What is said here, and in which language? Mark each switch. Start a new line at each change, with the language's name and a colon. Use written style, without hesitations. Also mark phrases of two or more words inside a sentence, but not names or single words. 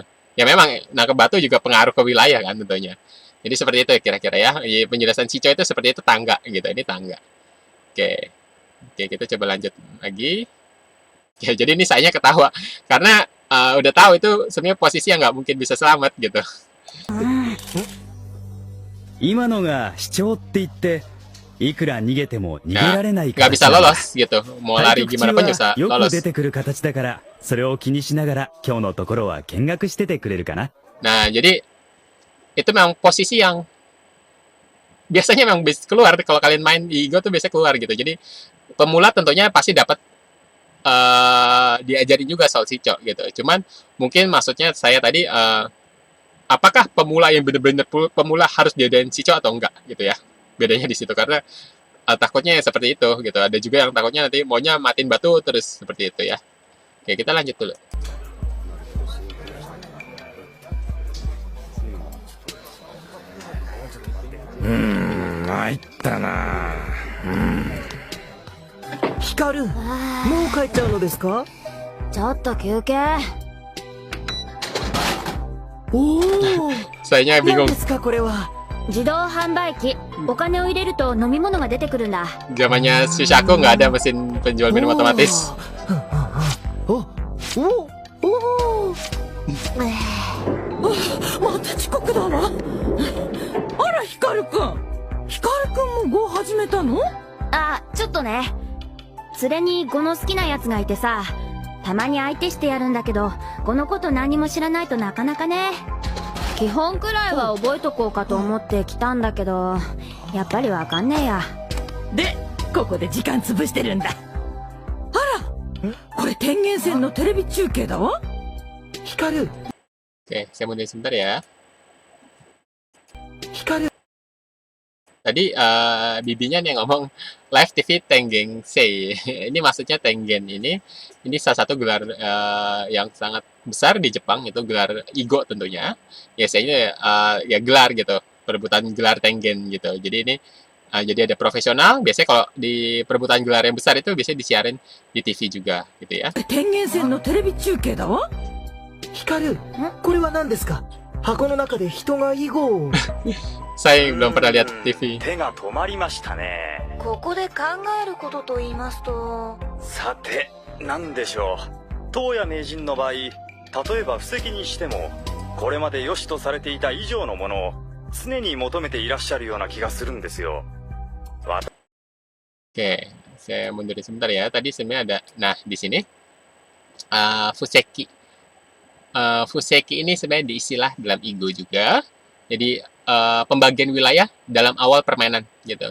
Indonesian: Ya memang nangkep batu juga pengaruh ke wilayah kan tentunya. Jadi seperti itu kira-kira ya. Penjelasan Shicho itu seperti itu, tangga gitu. Ini tangga. Oke, kita coba lanjut lagi. Ya, jadi ini sayanya ketawa karena udah tahu itu sebenarnya posisi yang nggak mungkin bisa selamat gitu.
Japanese: 今のが主張って言っていくら逃げても逃げ
Indonesian: Nah,
Japanese: られない
Indonesian: nggak
Japanese: 形
Indonesian: bisa
Japanese: なんだ
Indonesian: lolos gitu. Mau
Japanese: 対
Indonesian: lari
Japanese: 局
Indonesian: gimana
Japanese: 中
Indonesian: pun
Japanese: は
Indonesian: bisa
Japanese: よく
Indonesian: lolos.
Japanese: 出てくる形だからそれを気にしながら今日のところは見学しててくれるかな
Indonesian: Nah, jadi itu memang posisi yang biasanya memang bisa keluar kalau kalian main di Ego tuh biasanya keluar gitu. Jadi pemula tentunya pasti dapat diajarin juga soal Shicho gitu. Cuman mungkin maksudnya saya tadi apakah pemula yang benar-benar pemula harus diajarin Shicho atau enggak gitu ya. Bedanya di situ karena takutnya seperti itu gitu. Ada juga yang takutnya nanti maunya matiin batu terus seperti itu ya. Oke, kita lanjut dulu.
Japanese: 参ったな。ヒカル、もう帰っちゃうのですか？ちょっと休憩。おお、
Indonesian: Sayanya
Japanese: 何
Indonesian: bingung.
Japanese: ですかこれは？自動販売機。お金を入れると飲み物が出てくるんだ。
Indonesian: Zamannya Shishaku nggak ada mesin penjual minum otomatis.
Japanese: お、お、お、また遅刻だわ。あら、ヒカルくん。ヒカルくんも碁始めたの？あ、ちょっとね。連れに碁の好きなやつがいてさ、たまに相手してやるんだけど、碁のこと何も知らないとなかなかね。基本くらいは覚えとこうかと思って来たんだけど、やっぱりわかんねえや。で、ここで時間潰してるんだ。あら、これ天元線のテレビ中継だわ。ヒカル、
Indonesian: Oke, saya mundur sebentar ya.
Japanese: ヒカル。
Indonesian: Tadi tadi bibinya nih ngomong
English: live TV
Indonesian: Tengen Sei. Ini maksudnya Tengen ini salah satu gelar yang sangat besar di Jepang, itu gelar Igo tentunya. Biasanya ya gelar gitu, perebutan gelar Tengen gitu. Jadi ini jadi ada profesional, biasanya kalau di perebutan gelar yang besar itu biasanya disiarin di TV juga gitu ya.
Japanese: 天元線のテレビ中継だわ。光る。これは何ですか？箱の中で人が囲碁を。
Indonesian: Saya belum pernah lihat TV.
Japanese: 手が止まりましたね。ここで考えることと言いますと、さて、何でしょう。東野名人の場合、例えば布石にしても、これまで良しとされていた以上のものを常に求めていらっしゃるような気がするんですよ。
Indonesian: Oke, saya mundurin sebentar ya. Tadi sebenarnya ada, nah di sini fuseki. Fuseki ini sebenarnya diistilah dalam Igo juga. Jadi pembagian wilayah dalam awal permainan gitu.